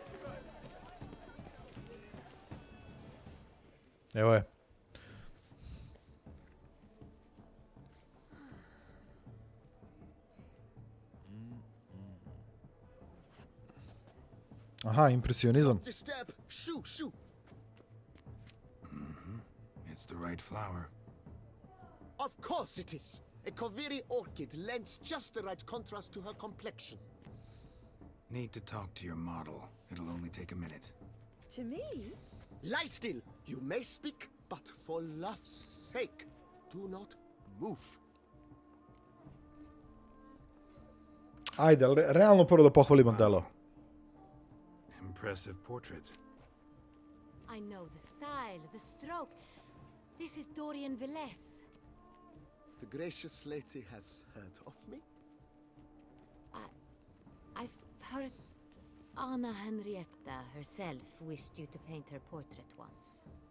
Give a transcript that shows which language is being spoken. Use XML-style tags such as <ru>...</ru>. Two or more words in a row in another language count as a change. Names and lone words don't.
<sr>Evo je. Aha, impresionizam.</sr> <en>Disturb. Shoo, shoo. It's the right flower. Of course it is. A Koviri orchid lends just the right contrast to her complexion. Need to talk to your model. It'll only take a minute. To me? Lie still. You may speak, but for love's sake, do not move.</en> <sr>Ajde, ali realno prvo da pohvalimo delo.</sr> <en>Impressive portrait. I know the style, the stroke. This is Dorian Villes. The gracious lady has heard of me? I've heard Anna Henrietta herself wished you to paint her portrait once.</en>